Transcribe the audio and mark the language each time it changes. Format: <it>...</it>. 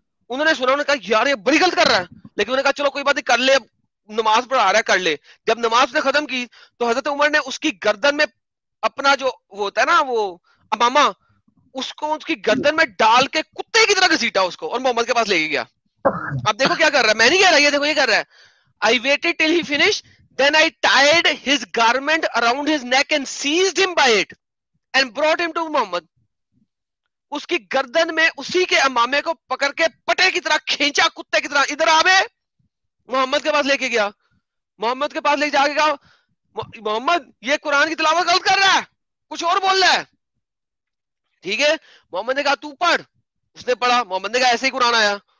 <ur>انہوں نے سنا, انہوں نے کہا یار یہ بڑی غلط کر رہا ہے, لیکن انہوں نے کہا چلو کوئی بات نہیں کر لے, اب نماز پڑھا رہا ہے کر لے. جب نماز نے ختم کی تو حضرت عمر نے اس کی گردن میں اپنا جو وہ ہوتا ہے نا وہ امامہ, اس کو اس کی گردن میں ڈال کے کتے کی طرح گھسیٹا اس کو, اور محمد کے پاس لے کے گیا. اب دیکھو کیا کر رہا ہے, میں نہیں کہہ رہا, یہ دیکھو یہ کر رہا ہے.</ur> <en>I waited till he finished, then I tied his garment around his neck and seized him by it and brought him to Muhammad.</en> <ur>اس کی گردن میں اسی کے امامے کو پکڑ کے پٹے کی طرح کھینچا, کتے کی طرح, ادھر آوے, محمد کے پاس لے کے گیا. محمد کے پاس لے جا کے کہا محمد یہ قرآن کی تلاوت غلط کر رہا ہے, کچھ اور بول رہا ہے. ٹھیک ہے, محمد نے کہا تو پڑھ, اس نے پڑھا. محمد نے کہا ایسے ہی قرآن آیا.</ur>